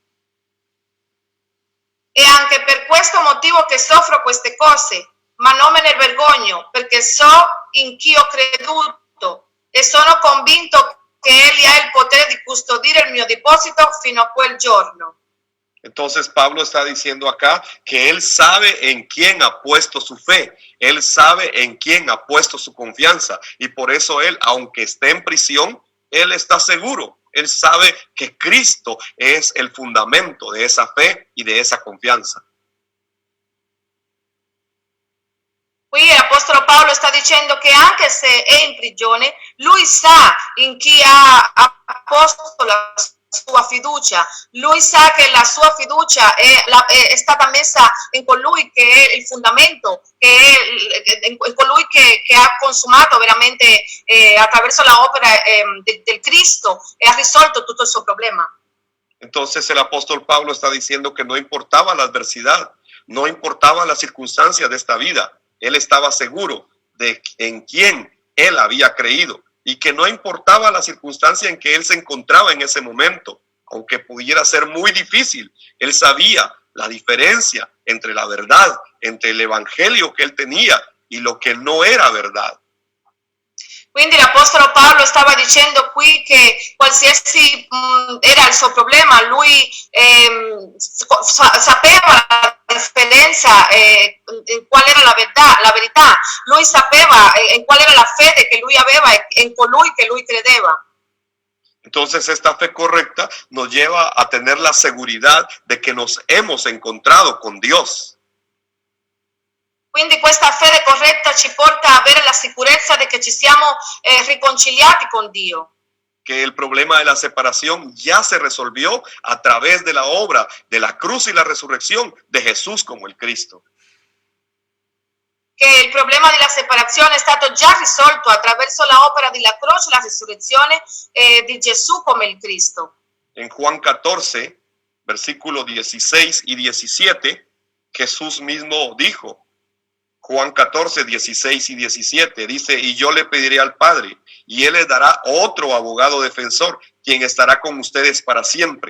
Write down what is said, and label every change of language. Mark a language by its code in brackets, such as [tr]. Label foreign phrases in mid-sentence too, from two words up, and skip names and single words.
[it] E anche per questo motivo che soffro queste cose, ma non me ne vergogno, perché so in chi ho creduto e sono convinto che Egli ha il potere di custodire il mio deposito fino a quel giorno. [es] Entonces Pablo está diciendo acá que él sabe en quién ha puesto su fe, él sabe en quién ha puesto su confianza y por eso él, aunque esté en prisión, él está seguro, él sabe que Cristo es el fundamento de esa fe y de esa confianza. [it] Qui l'Apostolo Paolo sta dicendo che anche se è in prigione, lui sa in chi ha posto la sua fiducia, lui sa che la sua fiducia è stata messa in colui che è il fondamento, in colui che ha consumato veramente attraverso la opera del Cristo e ha risolto tutto il suo problema. [es] Entonces el apóstol Pablo está diciendo que no importaba la adversidad, no importaba las circunstancias de esta vida, él estaba seguro de en quién él había creído. Y que no importaba la circunstancia en que él se encontraba en ese momento, aunque pudiera ser muy difícil, él sabía la diferencia entre la verdad, entre el evangelio que él tenía y lo que no era verdad. [it] Quindi l'Apostolo Paolo stava dicendo qui che qualsiasi era il suo problema, lui sapeva la differenza, in qual era la verità, lui sapeva in qual era la fede che lui aveva e in colui che lui credeva. [es] Entonces esta fe correcta nos lleva a tener la seguridad de que nos hemos encontrado con Dios. [it] Quindi questa fede corretta ci porta a avere la sicurezza di che ci siamo riconciliati con Dio. [es] Que el problema de la separación ya se resolvió a través de la obra de la cruz y la resurrección de Jesús como el Cristo. [it] Che il problema della separazione è stato già risolto attraverso la opera della croce e la risurrezione di Gesù come il Cristo. [es] En Juan 14, versículos 16 y 17, Jesús mismo dijo, Juan 14, 16 y 17, dice, y yo le pediré al Padre, y Él les dará otro abogado defensor, quien estará con ustedes para siempre.